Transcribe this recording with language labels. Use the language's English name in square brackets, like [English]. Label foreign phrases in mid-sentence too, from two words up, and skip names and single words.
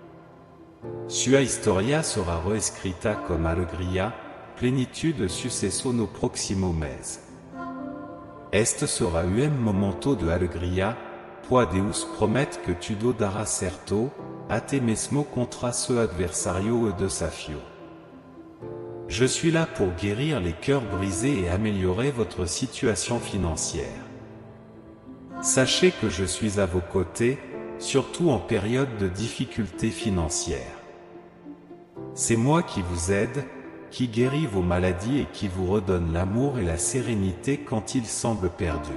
[Portuguese] Sua história será reescrita com alegria, plenitude e sucesso no próximo mês. Este será momento de alegria, pois Deus promete que tudo dará certo, até mesmo contra seu adversário e desafio. [French] Je suis là pour guérir les cœurs brisés et améliorer votre situation financière. Sachez que je suis à vos côtés, surtout en période de difficultés financières. C'est moi qui vous aide, qui guérit vos maladies et qui vous redonne l'amour et la sérénité quand ils semblent perdus.